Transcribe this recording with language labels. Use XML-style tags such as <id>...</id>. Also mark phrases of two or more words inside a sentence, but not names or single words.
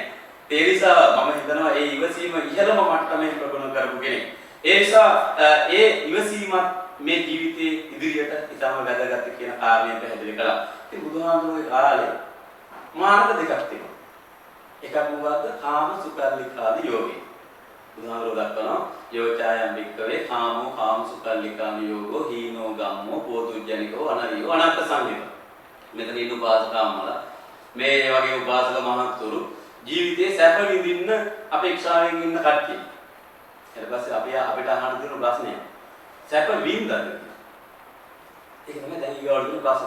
<si>ඒ නිසා මම හිතනවා මේ ඉවසීම ඉහළම මට්ටමේ ප්‍රගුණ කරපු කෙනෙක්. ඒ නිසා ඒ ඉවසීමත් මේ ජීවිතයේ ඉදිරියට ඉතාම වැදගත් කියන කාරණය පැහැදිලි කළා. ඉතින් බුදුහාමුදුරුවෝ කාලේ මාර්ග දෙකක් තියෙනවා. එකක් මොකද්ද?</si> <pi>කාම සුඛල්ලිකාදී යෝගේ.</pi> <si>බුදුහාමුදුරුවෝ දක්වනවා</si> <pi>යෝචායම් වික්කවේ කාමෝ කාම සුඛල්ලිකාදී යෝගෝ හීනෝ ගම්මෝ පෝතුජ්ජනිකෝ අනරියෝ අනත්ත සංහිත.</pi> <si>මෙතන ඉන්න උපාසකම්මල මේ වගේ උපාසක මහත්තුරු ජීවිතේ සැප විඳින්න අපේක්ෂාවෙන් ඉන්න කට්ටිය. ඊට පස්සේ අපිට අහන්න තියෙන ප්‍රශ්නය සැප විඳින්නද? ඒක තමයි දැන් ඊගාවට තියෙන ප්‍රශ්නේ.</si>